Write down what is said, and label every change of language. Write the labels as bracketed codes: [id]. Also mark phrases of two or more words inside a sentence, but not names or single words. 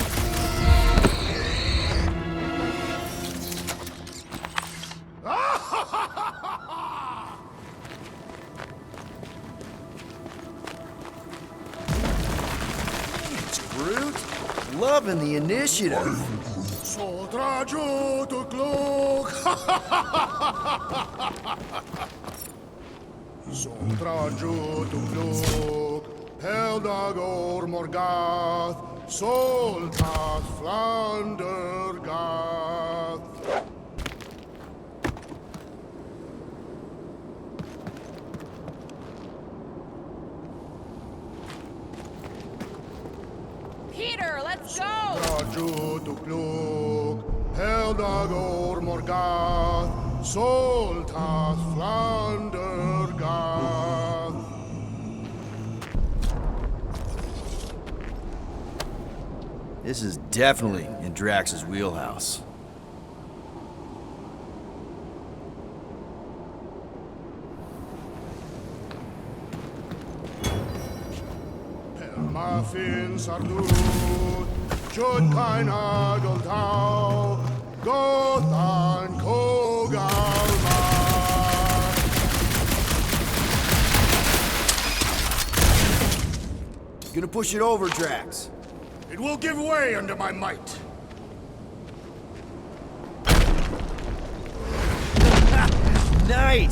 [en] It's Groot. Loving the initiative. Soldraju to Glog! Soldraju to Glog! Heldagor Morgath! Soltat Flandergath! Peter, let's go! Soldraju to Glog! Heldagor Morgath! Soltat Flandergath! This is definitely in Drax's wheelhouse. Muffin Sardut, Jud Kain Ageltau, Gothan Kogalma. Gonna push it over, Drax. It will give way under my might. Nice!